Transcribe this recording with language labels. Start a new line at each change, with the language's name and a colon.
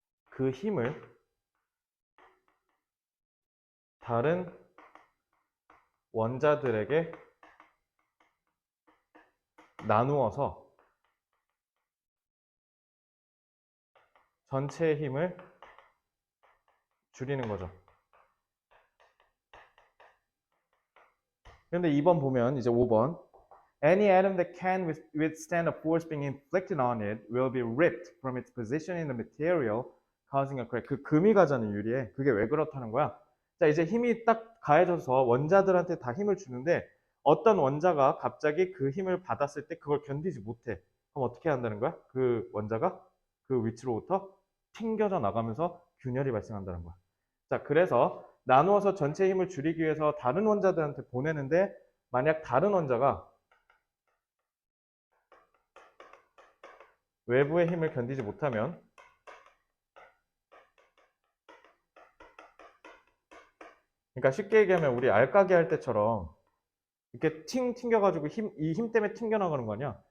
Korean: 그 힘을 다른 원자들에게 나누어서 전체의 힘을 줄이는 거죠. 그런데 2번 보면 이제 5번
English: Any atom that can withstand a force being inflicted on it will be ripped from its position in the material, causing a crack.
Korean: 그 금이 가잖아요, 유리에. 그게 왜 그렇다는 거야? 자, 이제 힘이 딱 가해져서 원자들한테 다 힘을 주는데 어떤 원자가 갑자기 그 힘을 받았을 때 그걸 견디지 못해. 그럼 어떻게 한다는 거야? 그 원자가 그 위치로부터 튕겨져 나가면서 균열이 발생한다는 거야. 자, 그래서 나누어서 전체 힘을 줄이기 위해서 다른 원자들한테 보내는데 만약 다른 원자가 외부의 힘을 견디지 못하면 그러니까 쉽게 얘기하면 우리 알까기 할 때처럼 이렇게 튕겨가지고 이 힘 때문에 튕겨나가는 거 아니야.